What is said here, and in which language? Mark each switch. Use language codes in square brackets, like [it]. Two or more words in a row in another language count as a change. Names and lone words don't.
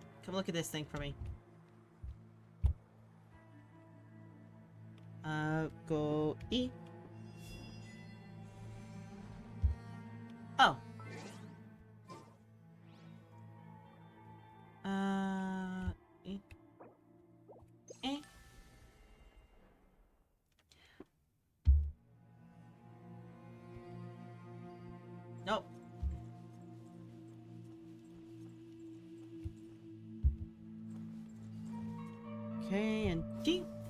[en] come look at this thing for me. Go E. Oh. E. Eh. Nope. Okay, and D.